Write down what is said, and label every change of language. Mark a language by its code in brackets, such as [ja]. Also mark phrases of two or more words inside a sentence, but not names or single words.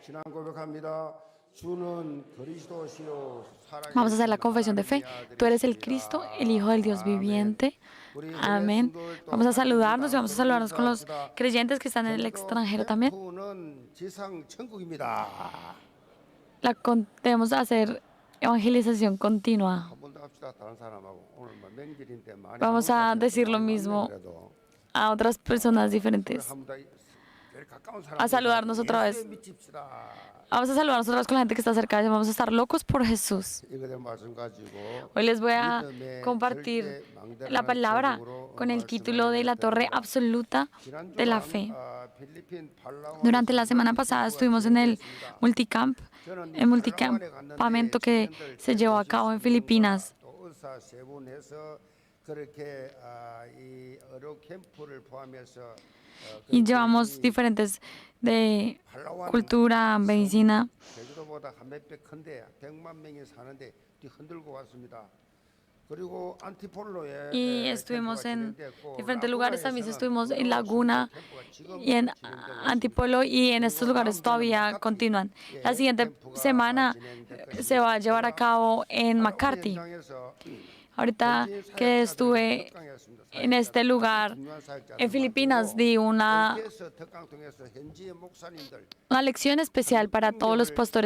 [ko] 신앙 고백합니다. 주는 그리스도시요 [es] Vamos a hacer la [ko] 살아계신 [es] confesión de fe. [ko] 하나님의 [es] Tú eres el [ko] 아들이시라. [es] Cristo, el Hijo del Dios [ko] 아멘. [es] viviente. [ko] 우리 해외 [es] Amén. [ko] 성도들도 [es] Vamos a saludarnos y [ko] 환영합니다. [es] vamos a [ko] 서로 [es] saludarnos con los [ko] 인사합시다. [es] creyentes que están en el [ko] 전도 [es] extranjero también. [ko] 캠프는 지상 천국입니다. [es] Debemos hacer evangelización continua. [ko] 한 번 더 합시다. 다른 사람하고 오늘 뭐 명절인데 많이 [es] Vamos a [ko] 한국 [es] decir lo [ko] 많이 [es] mismo [ko] 왔네, 그래도. [es] a otras personas [ko] 서로 [es] diferentes. [ko] 한번 더 제일 가까운 [es] A saludarnos otra [ko] 예수에 [es] vez. [ko] 미칩시다. [es] Vamos a saludarnos otra vez con la gente que está cerca. Vamos a estar locos por Jesús. [ko] 이거에 말씀 가지고 [es] Hoy les voy a [ko] 믿음의 [es] compartir [ko] 절대 망대라는 [es] la palabra [ko] 제목으로 [es] con el [ko] 말씀을 [es] título de la torre [ko] 드립니다. [es] absoluta [ko] 지난주 [es] de la fe. [ko] 필리핀 팔라완에서 [es] Durante la semana pasada estuvimos en el [ko] 진행됐습니다. [es] multicamp, [ko] 저는 [es] el multicampamento que se llevó a cabo en Filipinas. [ko] 또 의사 세 분 해서 그렇게 이 의료 캠프를 포함해서 [es] Y llevamos diferentes de cultura, medicina. [ko] 제주도보다 한 몇 배 큰데 100만 명이 사는데 흔들고 왔습니다. 그리고 안티폴로에 [es] Y estuvimos en diferentes lugares, también estuvimos en Laguna y en Antipolo, y en estos lugares todavía continúan. La siguiente semana se va a llevar a cabo en McCarthy. Ahorita que estuve en este lugar, en Filipinas, di una lección especial para todos los pastores.